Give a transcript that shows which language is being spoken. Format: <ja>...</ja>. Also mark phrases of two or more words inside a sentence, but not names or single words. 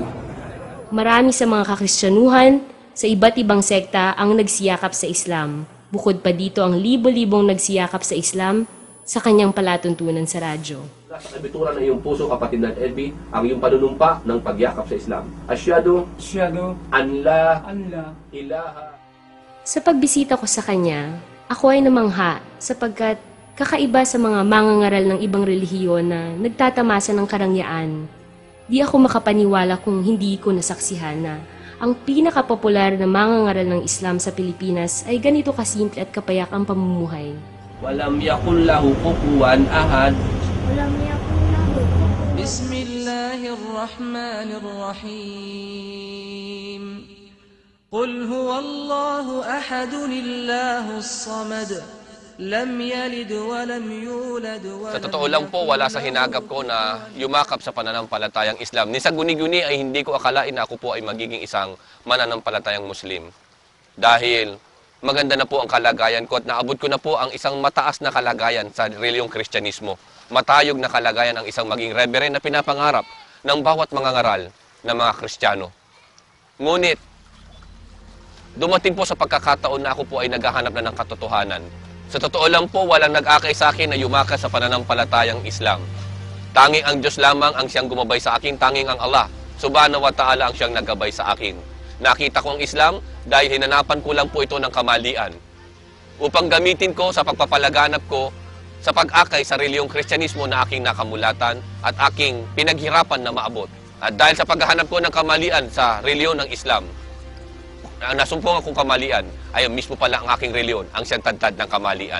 <tl>Marami sa mga kakristyanuhan sa iba't ibang sekta ang nagsiyakap sa Islam. Bukod pa dito ang libo-libong nagsiyakap sa Islam sa kanyang palatuntunan sa radyo. Sa kabituran ng iyong puso, kapatid na LB, ang iyong panunumpa ng pagyakap sa Islam.</tl> <ar>أشهد أن لا إله.</ar> <tl>Sa pagbisita ko sa kanya, ako ay namangha sapagkat kakaiba sa mga mangangaral ng ibang relihiyon na nagtatamasa ng karangyaan. Di ako makapaniwala kung hindi ko nasaksihan na ang pinakapopular na mangangaral ng Islam sa Pilipinas ay ganito kasimple at kapayak ang pamumuhay.</tl> <ar>ولم يكن له كفوا أحد. بسم الله الرحمن الرحيم. قل هو الله أحد الله الصمد. لم يلد ولم يولد و</ar> <tl>Sa totoo lang po, wala sa hinagap ko na yumakap sa pananampalatayang Islam. Ni sa guni-guni ay hindi ko akalain na ako po ay magiging isang mananampalatayang Muslim. Dahil maganda na po ang kalagayan ko at naabot ko na po ang isang mataas na kalagayan sa reliyong Kristyanismo. Matayog na kalagayan ang isang maging reverend na pinapangarap ng bawat mga ngaral na mga Kristiyano. Ngunit, dumating po sa pagkakataon na ako po ay naghahanap na ng katotohanan. Sa totoo lang po, walang nag-akay sa akin na yumakas sa pananampalatayang Islam. Tanging ang Diyos lamang ang siyang gumabay sa akin, tanging ang Allah,</tl> <ar>سبحانه وتعالى</ar> <tl>ang siyang naggabay sa akin. Nakita ko ang Islam dahil hinanapan ko lang po ito ng kamalian. Upang gamitin ko sa pagpapalaganap ko sa pag-akay sa reliyong Kristyanismo na aking nakamulatan at aking pinaghirapan na maabot. At dahil sa paghahanap ko ng kamalian sa reliyon ng Islam, nasumpong akong kamalian ay mismo pala ang aking reliyon ang siyang tadtad ng kamalian.</tl>